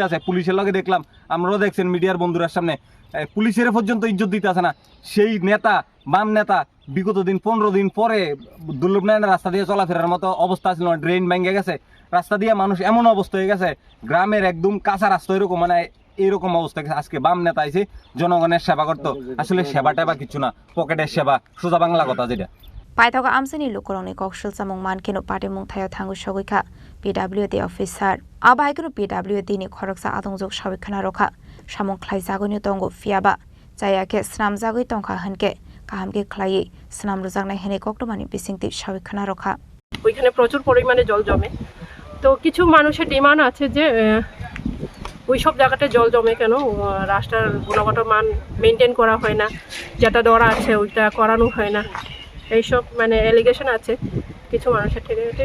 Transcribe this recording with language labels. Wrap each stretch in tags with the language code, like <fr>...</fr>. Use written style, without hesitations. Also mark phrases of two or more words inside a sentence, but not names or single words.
<bn>আছে পুলিশের লগে দেখলাম আমরাও দেখছেন মিডিয়ার বন্ধুরার সামনে পুলিশের পর্যন্ত ইজ্জত দিতে আছে না সেই নেতা বাম নেতা বিগত দিন 15 দিন পরে দুর্লভ নারায়ণের রাস্তা দিয়ে চলাফেরার মতো অবস্থা ছিল না ড্রেন ভেঙে গেছে রাস্তা দিয়ে মানুষ এমন অবস্থা হয়ে গেছে গ্রামের একদম কাঁচা রাস্তা এরকম মানে এরকম অবস্থা গেছে আজকে বাম নেতা এসে জনগণের সেবা করতো আসলে সেবা টেবা কিছু না পকেটের সেবা সোজা বাংলা কথা যেটা</bn> <trp>Paithaga amsani lukorongni kokshil samong mankeno patimung thayo thangu shogika</trp> <en>PWD officer</en> <trp>abaikeno PWD ni khoroksa adongjok sabikhana rokha samong khlai jagoni tongo fiaba jayake snam jagoi tongkha hanke kahamke khlai snam rujaknai hene koktomani bisingti sabikhana rokha</trp> <bn>ওইখানে প্রচুর পরিমাণে জল জমে তো কিছু মানুষের ডিমান্ড আছে যে ওই সব জায়গাতে জল জমে কেন রাস্তার গুণগত মান মেনটেন করা হয় না যেটা দরা আছে ওইটা করানো হয় না এইসব মানে অ্যালিগেশন আছে কিছু মানুষের থেকে</bn>